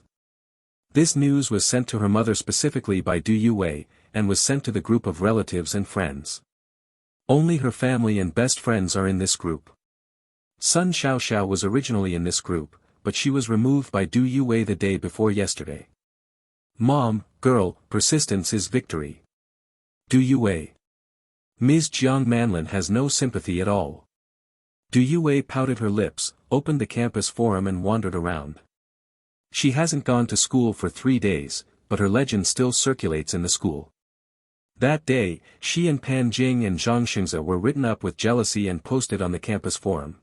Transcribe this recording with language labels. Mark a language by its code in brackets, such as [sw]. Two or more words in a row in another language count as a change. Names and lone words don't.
[en] This news was sent to her mother specifically by Du Wei, and was sent to the group of relatives and friends. Only her family and best friends are in this group. Sun Xiaoxiao was originally in this group, but she was removed by Du Wei the day before yesterday. Mom, girl, persistence is victory. Du Wei. Ms. Jiang Manlin has no sympathy at all. Du Wei pouted her lips, opened the campus forum and wandered around. She hasn't gone to school for 3 days, but her legend still circulates in the school. That day, she and Pan Jing and Zhang Xingze were written up with jealousy and posted on the campus forum.